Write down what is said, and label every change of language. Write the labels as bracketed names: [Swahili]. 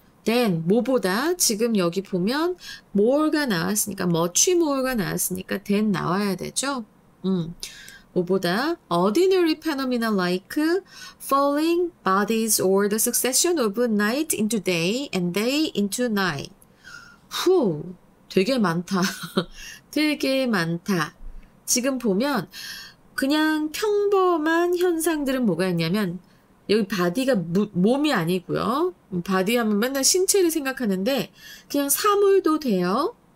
[Korean] then, 뭐보다 지금 여기 보면 more가 나왔으니까 much more가 나왔으니까 then 나와야 되죠? 뭐보다 [English] ordinary phenomena like falling bodies or the succession of night into day and day into night. [Korean] 되게 많다. 되게 많다. 지금 보면 그냥 평범한 현상들은 뭐가 있냐면 여기 바디가 몸이 아니고요. 바디 하면 맨날 신체를 생각하는데 그냥 사물도 돼요.